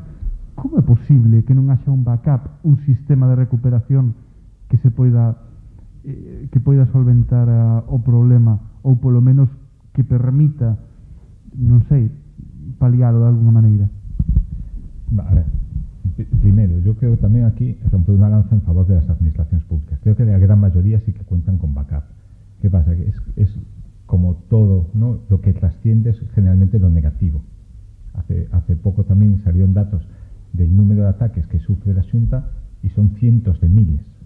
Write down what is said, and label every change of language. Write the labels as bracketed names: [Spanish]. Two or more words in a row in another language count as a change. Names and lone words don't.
[Galician] Como é posible que non haxa un backup, un sistema de recuperación que se poida solventar o problema, ou polo menos que permita, non sei, palialo de alguna maneira? [Spanish] A ver, primero, yo creo que también aquí romper una lanza en favor de las administraciones públicas. Creo que la gran mayoría sí que cuentan con backup. ¿Qué pasa? Que es como todo, ¿no? Lo que trasciende es generalmente lo negativo. Hace poco también salieron datos del número de ataques que sufre la Xunta y son cientos de miles.